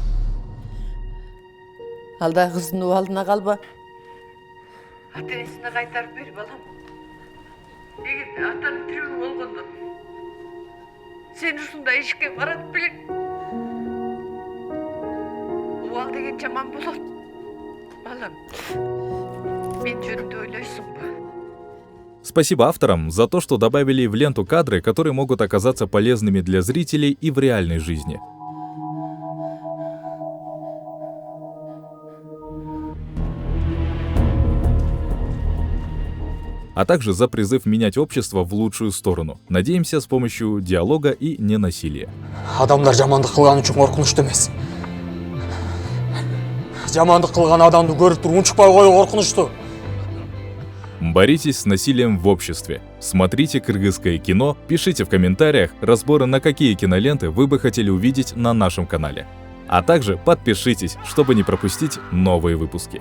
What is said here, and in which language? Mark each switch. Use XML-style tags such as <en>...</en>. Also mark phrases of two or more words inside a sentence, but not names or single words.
<ky>Алда кыздын алдына калба. Ата-энесине кайтарып бер, балам. эгерде атаң тирүү болгондо сен ушундай ишке барат белең. Убал деген жаман болот. Балам, мен жөнүндө ойлойсуңбу?</ky> <ru>Спасибо авторам за то, что добавили в ленту кадры, которые могут оказаться полезными для зрителей и в реальной жизни. А также за призыв менять общество в лучшую сторону. Надеемся, с помощью диалога и ненасилия.</ru> <kk>Адамдар жамандық қылған үшін қорқынышты емес. Жамандық қылған адамды көріп тұрып ұншықпай қою қорқынышты.</kk> <ru>Боритесь с насилием в обществе. Смотрите кыргызское кино, пишите в комментариях разборы, на какие киноленты вы бы хотели увидеть на нашем канале. А также подпишитесь, чтобы не пропустить новые выпуски.</ru>